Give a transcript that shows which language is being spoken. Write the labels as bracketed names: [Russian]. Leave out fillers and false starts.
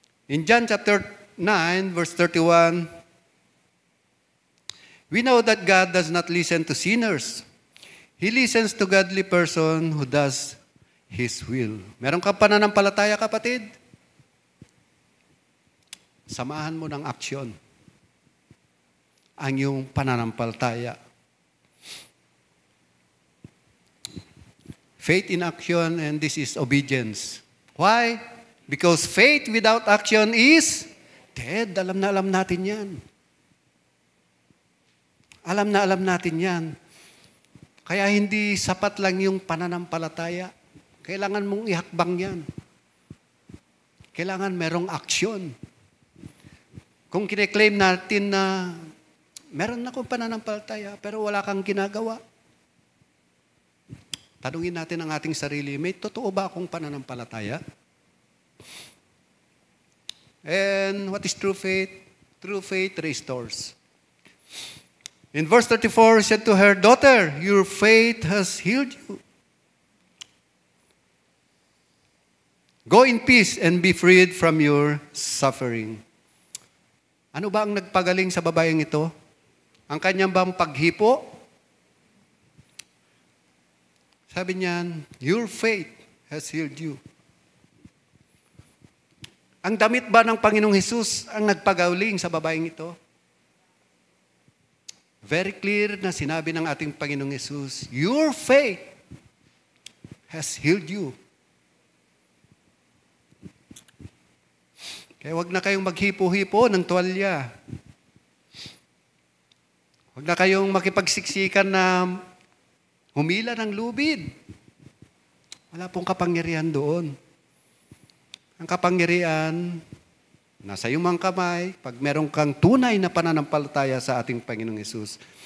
[English] In John chapter 9, verse 31, we know that God does not listen to sinners. He listens to godly person who does His will. [Filipino] Meron ka pananampalataya, kapatid? Samahan mo ng aksyon ang iyong pananampalataya. [English] Faith in action, and this is obedience. Why? Because faith without action is dead. [Filipino] Alam na alam natin yan. Alam na alam natin yan. Kaya hindi sapat lang yung pananampalataya. Kailangan mong ihakbang yan. Kailangan merong aksyon. Kung kine-claim natin na meron akong pananampalataya pero wala kang ginagawa, tanungin natin ang ating sarili, may totoo ba akong pananampalataya? [English] And what is true faith? True faith restores. In verse 34, he said to her, "Daughter, your faith has healed you. Go in peace and be freed from your suffering." [Filipino] Ano ba ang nagpagaling sa babaeng ito? Ang kanyang bang paghipo? Sabi niyan, [English] your faith has healed you. [Filipino] Ang damit ba ng Panginoong Hesus ang nagpagauling sa babaeng ito? [English] Very clear [Filipino] na sinabi ng ating Panginoong Hesus, [English] your faith has healed you. [Filipino] Kaya wag na kayong maghipo-hipo ng tuwalya. Wag na kayong makipagsiksikan na humila ng lubid. Wala pong kapangyarihan doon. Ang kapangyarihan, nasa iyong mga kamay, pag meron kang tunay na pananampalataya sa ating Panginoong Hesus.